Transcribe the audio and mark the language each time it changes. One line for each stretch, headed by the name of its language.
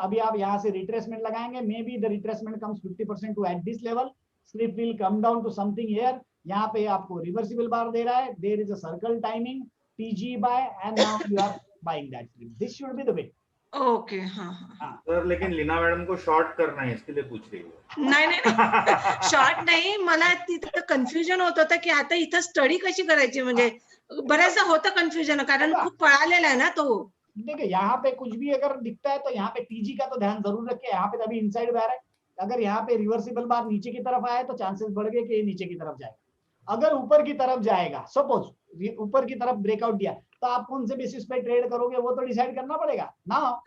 Hindi: अभी आप यहाँ से रिट्रेसमेंट लगाएंगे,
English: Maybe the retracement comes 50% to at this level, script will come down to something here.
Hindi: यहाँ पे आपको रिवर्सिबल बार दे रहा है,
English: There is a circle timing TG by and now you are buying that script. This should be the way.
Hindi: Okay हाँ sir, लेकिन Leena madam को short करना है इसके लिए पूछ रही हूँ।
Marathi: नाही शॉर्ट नाही, मला तिथं कन्फ्युजन होत होतं की आता इथं स्टडी कशी करायची, म्हणजे बऱ्याचदा होतं कन्फ्युजन कारण खूप पळालेला आहे ना तो।
Hindi: देखिए यहाँ पे कुछ भी अगर दिखता है तो यहाँ पे टीजी का तो ध्यान जरूर रखिए। यहाँ पे अभी इनसाइड बार है, अगर यहाँ पे रिवर्सिबल बार नीचे की तरफ आए तो चांसेस बढ़ गए कि ये नीचे की तरफ जाएगा। अगर ऊपर की तरफ जाएगा, सपोज ऊपर की तरफ ब्रेकआउट दिया, तो आप कौन से बेसिस पे ट्रेड करोगे वो तो डिसाइड करना पड़ेगा ना।